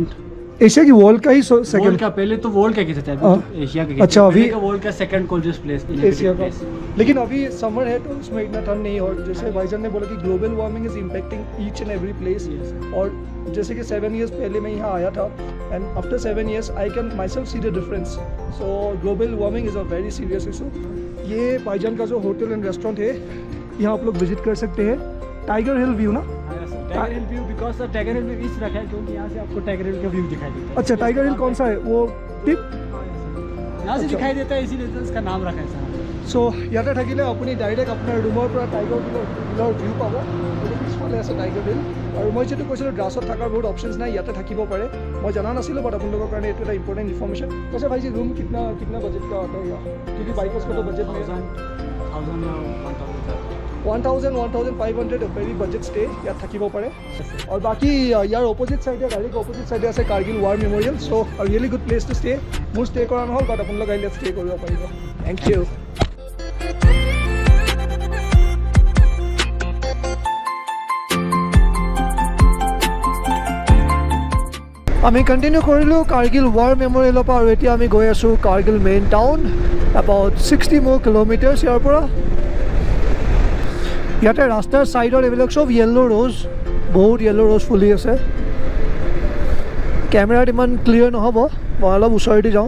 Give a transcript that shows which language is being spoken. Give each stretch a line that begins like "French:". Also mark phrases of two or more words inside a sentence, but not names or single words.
Hindi: एशिया की वर्ल्ड का ही सेकंड वर्ल्ड का, पहले तो वर्ल्ड का कहते थे, अभी तो एशिया का। अच्छा, अभी वर्ल्ड का
English: second coldest place
Hindi: एशिया का। लेकिन अभी समर है तो उसमें इतना ठंड नहीं, और जैसे भाईजान ने बोला कि
English: global warming is impacting each and every place.
Hindi: और जैसे कि 7 years पहले मैं यहाँ आया था,
English: and after 7 years I can myself see the difference. so global warming is a very serious issue.
Hindi: ये भाईजान का जो
English: hotel and restaurant
Hindi: है, यहाँ आप लोग विजिट कर सकते हैं। टाइगर हिल व्यू ना? टाइगर हिल व्यू, बिकॉज सर टाइगर हिल में इस रखा है क्योंकि यहाँ से आपको टाइगर हिल का व्यू दिखाई देता है। अच्छा, टाइगर हिल कौन सा है? वो टिप यहाँ से दिखाई देता है, इसीलिए तो इसका नाम रखा है सर।
Assamese: सो ইয়াতে থাকিলে আপুনি ডাইৰেক্ট আপোনাৰ ৰুমৰ পৰা টাইগাৰ হিলৰ ভিউ পাব। পিছফালে আছে টাইগাৰ হিল। আৰু মই যিটো কৈছিলোঁ ড্ৰাছত থকাৰ বহুত অপশ্যনছ নাই, ইয়াতে থাকিব পাৰে। মই জনা নাছিলোঁ, বাট আপোনালোকৰ কাৰণে এইটো এটা
English: important information.
Assamese: কৈছে ভাইজি
Hindi: ৰুম कितना बजट का आता है यहाँ? क्योंकि बाइकर्स को तो बजट में 1,500
English: very budget stay
Assamese: ইয়াত থাকিব পাৰে। আৰু বাকী ইয়াৰ অপজিট চাইডে, ডাইৰেক্ট অপজিট চাইডে আছে কাৰ্গিল ৱাৰ মেম'ৰিয়েল।
English: so really good place to stay.
Assamese: মোৰ ষ্টে কৰা নহ'ল, বাট আপোনালোক আহিলে ষ্টে কৰিব পাৰিব।
English: thank you.
Assamese: আমি কণ্টিনিউ কৰিলোঁ কাৰ্গিল ৱাৰ মেম'ৰিয়েলৰ পৰা, আৰু এতিয়া আমি গৈ আছোঁ কাৰ্গিল মেইন টাউন,
English: about 60 more kilometers
Assamese: ইয়াৰ পৰা। ইয়াতে ৰাস্তাৰ ছাইডত এইবিলাক চব
English: yellow rose,
Assamese: বহুত
English: yellow rose
Assamese: ফুলি আছে। কেমেৰাত ইমান ক্লিয়াৰ নহ'ব, মই অলপ ওচৰেদি যাওঁ।